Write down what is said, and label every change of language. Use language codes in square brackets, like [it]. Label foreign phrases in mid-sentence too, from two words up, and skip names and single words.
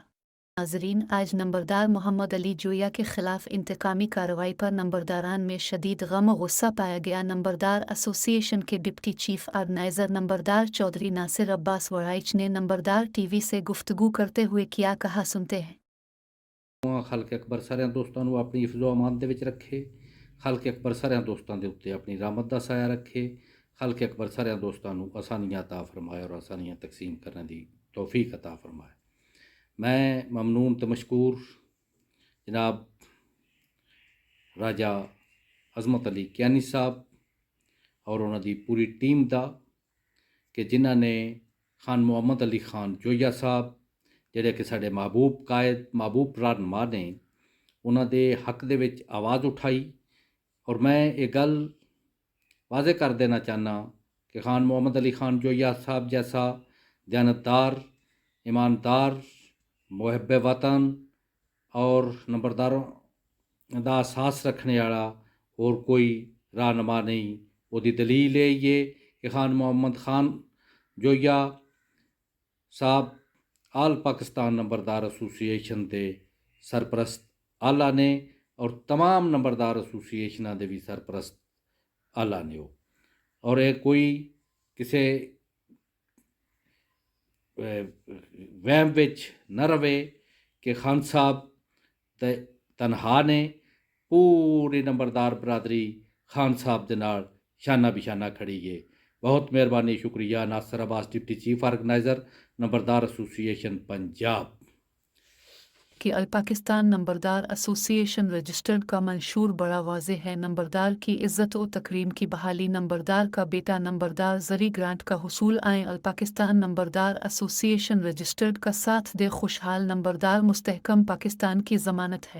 [ur] ناظرین، آج نمبردار محمد علی جویا کے خلاف انتقامی کارروائی پر نمبرداران میں شدید غم اور غصہ پایا گیا. نمبردار ایسوسی ایشن کے ڈپٹی چیف آرگنائزر نمبردار چوہدری ناصر عباس وڑائچ نے نمبردار ٹی وی سے گفتگو کرتے ہوئے کیا کہا، سنتے ہیں. [pa] ਖਲਕ ਅਕਬਰ ਸਾਰਿਆਂ ਦੋਸਤਾਂ ਨੂੰ ਆਪਣੀ ਹਿਫਜ਼ੋ ਅਮਾਨ ਦੇ ਵਿੱਚ ਰੱਖੇ। ਖਲਕ ਅਕਬਰ ਸਾਰਿਆਂ ਦੋਸਤਾਂ ਦੇ ਉੱਤੇ ਆਪਣੀ ਰਹਿਮਤ ਦਾ ਸਾਇਆ ਰੱਖੇ। ਖਲਕ ਅਕਬਰ ਸਾਰਿਆਂ ਦੋਸਤਾਂ ਨੂੰ ਆਸਾਨੀਆਂ عطا ਫਰਮਾਏ ਔਰ ਆਸਾਨੀਆਂ ਤਕਸੀਮ ਕਰਨ ਦੀ ਤੌਫੀਕ عطا ਫਰਮਾਏ। ਮੈਂ ਮਮਨੂਨ ਤੇ ਮਸ਼ਕੂਰ ਜਨਾਬ ਰਾਜਾ ਅਜ਼ਮਤ ਅਲੀ ਕਿਆਨੀ ਸਾਹਿਬ ਔਰ ਉਹਨਾਂ ਦੀ ਪੂਰੀ ਟੀਮ ਦਾ ਕਿ ਜਿਨ੍ਹਾਂ ਨੇ ਖਾਨ ਮੁਹੰਮਦ ਅਲੀ ਖਾਨ ਜੋਈਆ ਸਾਹਿਬ ਜਿਹੜੇ ਕਿ ਸਾਡੇ ਮਹਿਬੂਬ ਕਾਇਦ ਮਹਿਬੂਬ ਰਹਿਨੁਮਾ ਨੇ, ਉਹਨਾਂ ਦੇ ਹੱਕ ਦੇ ਵਿੱਚ ਆਵਾਜ਼ ਉਠਾਈ। ਔਰ ਮੈਂ ਇਹ ਗੱਲ ਵਾਜ਼ਿਹ ਕਰ ਦੇਣਾ ਚਾਹੁੰਦਾ کہ خان محمد علی خان جویا صاحب جیسا دیانتدار، ایماندار، محب وطن اور نمبرداروں دا احساس رکھنے والا اور کوئی رہنما نہیں۔ وہ دی دلیل ہے یہ کہ خان محمد خان جویا صاحب آل پاکستان نمبردار ایسوਸੀਏਸ਼ਨ ਦੇ ਸਰਪ੍ਰਸਤ ਆਲਾ ਨੇ ਔਰ तमाम ਨੰਬਰਦਾਰ ਐਸੋਸੀਏਸ਼ਨਾਂ ਦੇ ਵੀ ਸਰਪ੍ਰਸਤ ਆਲਾ ਨੇ ਉਹ। ਔਰ ਇਹ ਕੋਈ ਕਿਸੇ ਵਹਿਮ ਵਿੱਚ ਨਾ ਰਵੇ ਕਿ ਖਾਨ ਸਾਹਿਬ ਤੇ ਤਨਹਾ ਨੇ। ਪੂਰੀ ਨੰਬਰਦਾਰ ਬਰਾਦਰੀ ਖਾਨ ਸਾਹਿਬ ਦੇ ਨਾਲ ਸ਼ਾਨਾ ਬਿਸ਼ਾਨਾ ਖੜੀ ਹੈ। [ur] بہت مہربانی، شکریہ۔ ناصر عباس، ڈپٹی چیف آرگنائزر نمبردار ایسوਸੀਏਸ਼ਨ پنجاب۔ کہ الپاکستان نمبردار ایسوسییشن رجسٹرڈ کا منشور بڑا واضح ہے۔ نمبردار کی عزت و تکریم کی بحالی، نمبردار کا بیٹا نمبردار زری گرانٹ کا حصول آئیں الپاکستان نمبردار ایسوسییشن رجسٹرڈ کا ساتھ دے خوشحال نمبردار مستحکم پاکستان کی ضمانت ہے۔